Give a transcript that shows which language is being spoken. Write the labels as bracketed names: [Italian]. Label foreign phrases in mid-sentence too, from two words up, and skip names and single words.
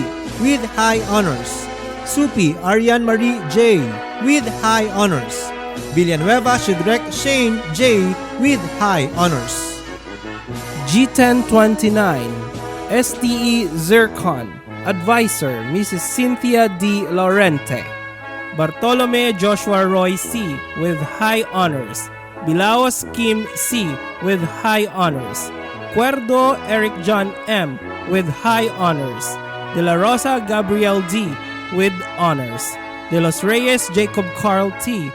[English] with high honors. Supi Arian Marie J. with high honors. Villanueva Shudrek Shane J. with high honors. G1029 STE Zircon Advisor Mrs. Cynthia D. Laurente. Bartolome Joshua Roy C. with high honors. Bilaos Kim C. with high honors. Cuerdo Eric John M. with high honors. De La Rosa Gabriel D. with honors. De Los Reyes Jacob Carl T.